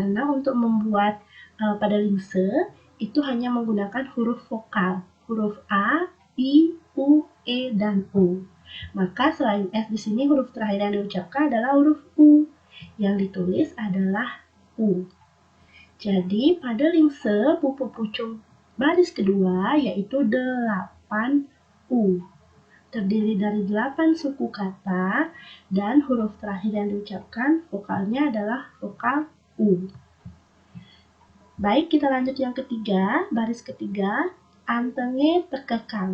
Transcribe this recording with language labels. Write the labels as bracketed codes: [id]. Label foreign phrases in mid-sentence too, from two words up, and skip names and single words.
[id] Karena untuk membuat pade lingse, itu hanya menggunakan huruf vokal, huruf A, I, U, E, dan U. Maka selain S di sini huruf terakhir yang diucapkan adalah huruf U. Yang ditulis adalah U. Jadi pada lingse pupu pucung baris kedua yaitu 8 U. Terdiri dari 8 suku kata dan huruf terakhir yang diucapkan vokalnya adalah vokal U. Baik, kita lanjut yang ketiga, baris ketiga, [jv] antenge tekekang.